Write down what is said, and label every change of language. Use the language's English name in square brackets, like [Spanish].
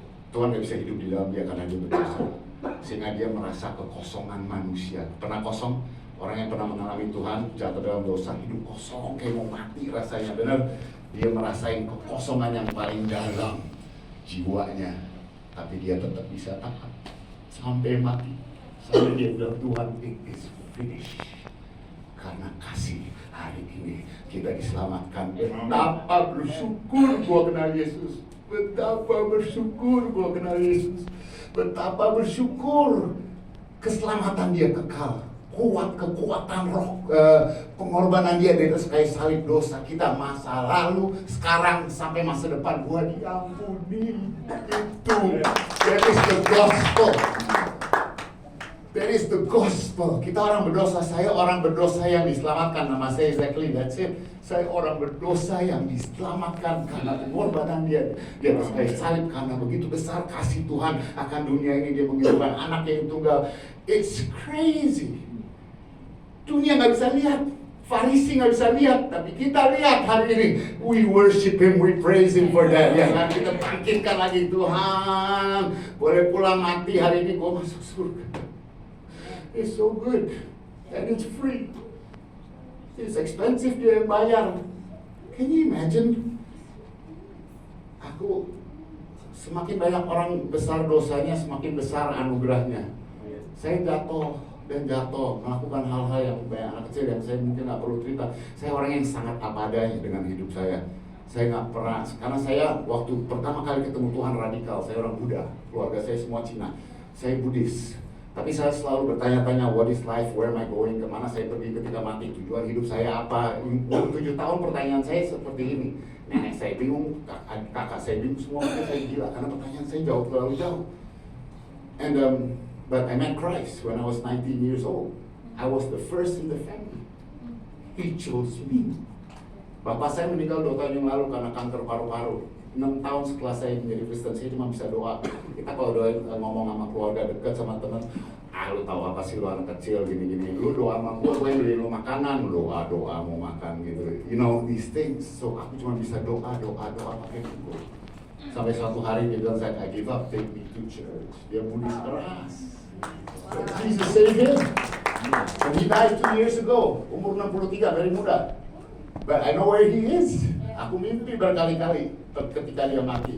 [Indonesian] Tuhan gak bisa hidup di dalam Dia karena Dia berdosa, sehingga Dia merasa kekosongan manusia. Pernah kosong? Orang yang pernah mengalami Tuhan jatuh dalam dosa, hidup kosong kayak mau mati rasanya. Benar, Dia merasain kekosongan yang paling dalam jiwanya, tapi Dia tetap bisa taat sampai mati. Sampai Dia bilang, Tuhan, [English] it is finished. [Indonesian] Karena kasih, hari ini kita diselamatkan. Betapa bersyukur gua kenal Yesus. Betapa bersyukur gua kenal Yesus. Betapa bersyukur keselamatan Dia kekal. Kekuatan roh, pengorbanan Dia di atas kayu salib. Dosa kita masa lalu, sekarang, sampai masa depan, gua diampuni. Itu, [English] that is the gospel. That is the gospel. [Indonesian] Kita orang berdosa, saya orang berdosa yang diselamatkan. Nama saya [English] exactly, that's it. [Indonesian] Saya orang berdosa yang diselamatkan karena pengorbanan Dia di atas kayu salib. Karena begitu besar kasih Tuhan akan dunia ini, Dia mengirimkan anak yang tunggal. [English] It's crazy. [Indonesian] Dunia nggak bisa lihat, Farisi nggak bisa lihat, tapi kita lihat hari ini. [English] We worship Him, we praise Him for that. [Indonesian] Ya kan, kita bangkitkan lagi, Tuhan boleh pulang mati hari ini, gua masuk surga. [English] It's so good, and it's free. It's expensive, [Indonesian] Dia yang bayar. [English] Can you imagine? Aku [Indonesian] Semakin banyak orang besar dosanya, semakin besar anugerahnya. Saya jatuh dan jatuh, melakukan hal-hal yang banyak anak kecil yang saya mungkin nggak perlu cerita. Saya orang yang sangat apa adanya dengan hidup saya. Saya nggak pernah, karena saya waktu pertama kali ketemu Tuhan radikal, saya orang Buddha, keluarga saya semua Cina. Saya Buddhis. Tapi saya selalu bertanya-tanya, [English] what is life, where am I going, [Indonesian] kemana saya pergi ketika mati, tujuan hidup saya apa. 7 tahun pertanyaan saya seperti ini. Nenek saya bingung, kakak saya bingung, semua mereka saya gila, karena pertanyaan saya jauh terlalu jauh. [English] And but I met Christ when I was 19 years old. I was the first in the family. He chose me. [Indonesian] Bapak saya meninggal 2 tahun yang lalu karena kanker paru-paru. 6 tahun setelah saya menjadi Kristen, saya cuma bisa doa. Kita kalau doa ngomong sama keluarga dekat, sama teman, lu tahu apa sih lu anak kecil gini-gini. Lu doa sama gue beli lu makanan, lu doa mau makan gitu. [English] You know these things. [Indonesian] So aku cuma bisa doa pakai itu. Sampai suatu hari dia bilang, [English] I give up, take me to church. [Indonesian] Dia Buddhis keras. [English] Jesus saved him. And he died 2 years ago, [Indonesian] umur 63, dari muda. [English] But I know where he is. [Indonesian] Aku mimpi berkali-kali ketika dia mati.